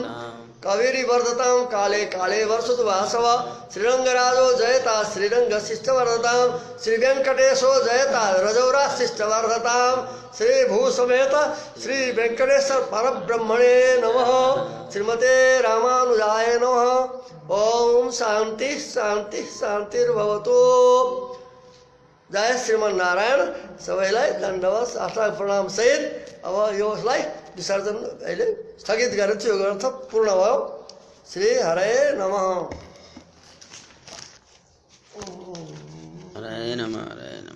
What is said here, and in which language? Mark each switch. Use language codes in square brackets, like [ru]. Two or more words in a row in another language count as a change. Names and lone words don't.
[sa] कवेरी वर्धतां काले काले वर्षतु वासव श्रीरंगराजो जयता श्रीरंगशिष्टवर्धतां श्रीवेंकटेशो जयता रजौराशिष्टवर्धतां श्रीभूसमेत श्री वेंकटेश्वर परब्रह्मणे नमः। श्रीमते रामानुजाय नमः। ओम शांति शांति शान्तिर्भवतु। जय श्रीमन्नारायण। [ne] सबैलाई दण्डवत साष्टाङ्ग प्रणाम सहित अब यसलाई विसर्जन अहिले स्थगित गरेर यो ग्रन्थ पूर्ण भयो। [sa] श्री हरे नमः। हरे नमः।